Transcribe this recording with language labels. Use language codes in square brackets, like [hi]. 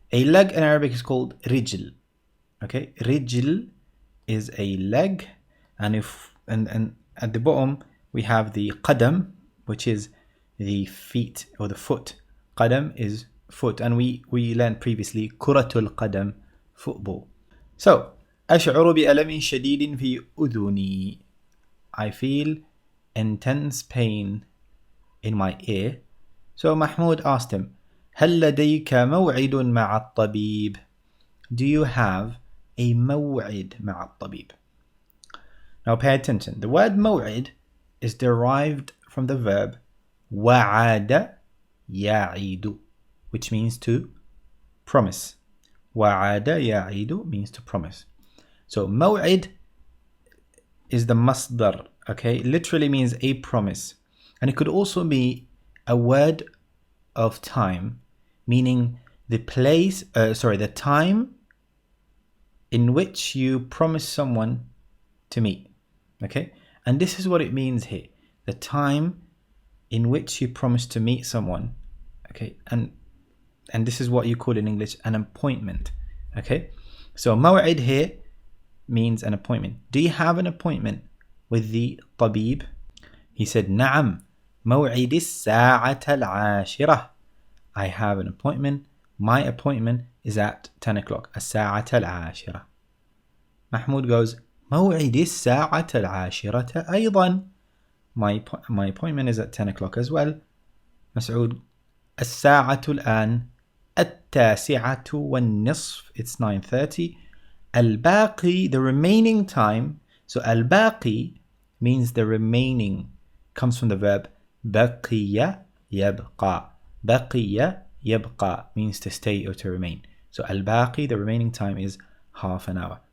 [en] A leg in Arabic is called رجل. Okay, رجل is a leg, and at the bottom we have the qadam, which is the feet or the foot. Qadam is foot, and we learned previously [ar] كرة القدم, [en] football. [ar] So أشعر بألم شديد في أذني. [en] I feel intense pain in my ear. So Mahmoud asked him, [ar] هل لديك موعد مع الطبيب? [en] Do you have a [ar] موعد مع الطبيب? [en] Now pay attention. The word موعد is derived from the verb وعد يعيد, which means to promise. وعد يعيد means to promise. So موعد is the masdar. Okay, literally means a promise, and it could also be a word of time, meaning the place, the time in which you promise someone to meet. Okay, and this is what it means here: the time in which you promise to meet someone. Okay, and this is what you call in English an appointment. Okay, so maw'id here means an appointment. Do you have an appointment with the tabib? He said, [ar] نعم موعد الساعة العاشرة. [en] I have an appointment. My appointment is at 10 o'clock. [ar] الساعة العاشرة. [en] Mahmoud goes, [ar] موعد الساعة العاشرة أيضا. [en] My appointment is at 10 o'clock as well. [ar] Mas'ud, الساعة الآن التاسعة والنصف. [en] It's 9:30. Al-Baqi, the remaining time. So Al-Baqi means the remaining, comes from the verb baqiya yabqa. Baqiya yabqa means to stay or to remain. So Al-Baqi, the remaining time, is half an hour.